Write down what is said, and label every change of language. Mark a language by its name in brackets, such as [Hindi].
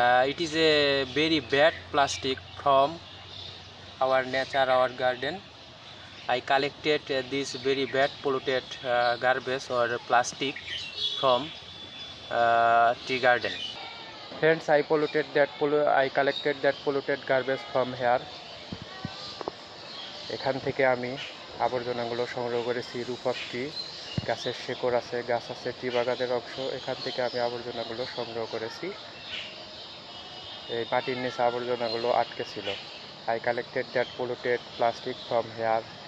[English] It is a very bad plastic from our nature, our garden. I collected this very bad polluted garbage or plastic from tea garden. Friends, I collected that polluted garbage from here. [Bangla] এখান থেকে আমি আবর্জনাগুলো সংগ্রহ করেছি। [English] roof of tree, [Bangla] গাছের শেকড় আছে, গাছ আছে, টি বাগানের অংশ, এখান থেকে আমি আবর্জনাগুলো সংগ্রহ করেছি। এই মাটির নিচে আবর্জনাগুলো আটকে ছিল। [English] I collected that polluted plastic from here.